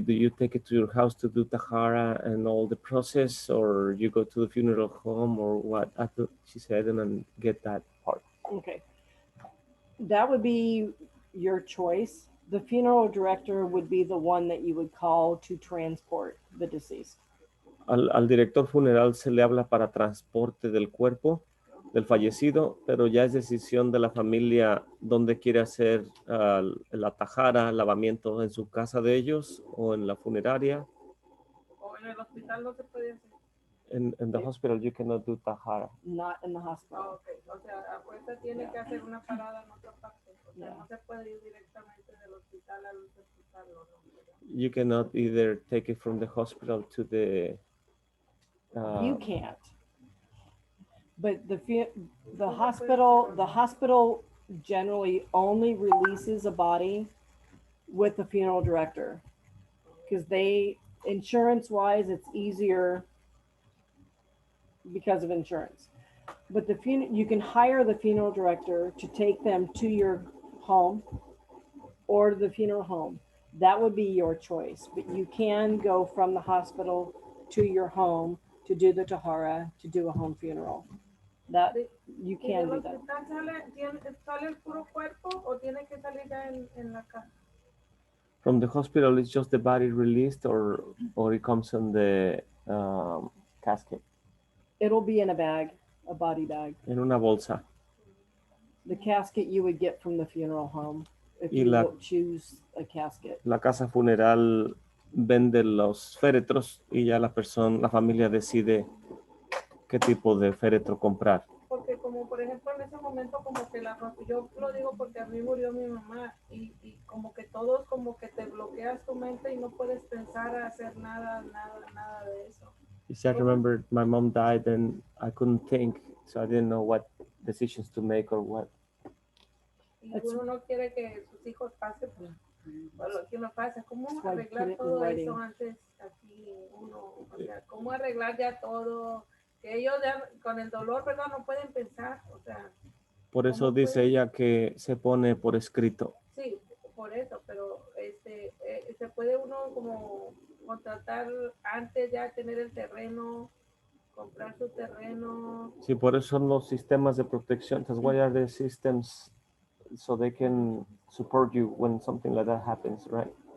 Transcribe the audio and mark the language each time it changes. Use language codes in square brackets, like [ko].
[en] Do you take it to your house to do tahara and all the process, or you go to the funeral home, or what? She said, and get that part. Okay. That would be your choice. The funeral director would be the one that you would call to transport the deceased. [es] Al director funeral se le habla para transporte del cuerpo del fallecido, pero ya es decisión de la familia dónde quiere hacer la tajara, lavamiento, en su casa de ellos o en la funeraria. O en el hospital no se puede hacer. [en] In the hospital you cannot do tahara. Not in the hospital. Oh, okay. [es] O sea, a fuerza tiene que hacer una parada en otra parte. O sea, no se puede ir directamente del hospital al hospital. No. [en] You cannot either take it from the hospital to the... You can't. But the hospital generally only releases a body with the funeral director, because insurance-wise, it's easier because of insurance. But you can hire the funeral director to take them to your home or the funeral home. That would be your choice. But you can go from the hospital to your home to do the tahara, to do a home funeral. That you can do that. [es] ¿Sale el puro cuerpo o tiene que salir ya en la casa? [en] From the hospital, it's just the body released, or it comes in the casket? It'll be in a bag, a body bag. [es] En una bolsa. [en] The casket you would get from the funeral home if you choose a casket. [es] La casa funeral vende los féretros y ya la familia decide qué tipo de féretro comprar. Porque como por ejemplo en ese momento como que yo lo digo porque a mí murió mi mamá y como que todos como que te bloqueas tu mente y no puedes pensar a hacer nada de eso. [en] I remember my mom died and I couldn't think, so I didn't know what decisions to make or what. [es] Y uno no quiere que sus hijos pasen por lo que uno pasa. ¿Cómo arreglar todo eso antes aquí uno? O sea, ¿cómo arreglar ya todo? Que ellos ya con el dolor, ¿verdad? No pueden pensar, o sea. Por eso dice ella que se pone por escrito. Sí, por eso, pero se puede uno como contratar antes ya tener el terreno, comprar su terreno. Sí, por eso son los sistemas de protección. [en] That's why are the systems, so they can support you when something like that happens, right?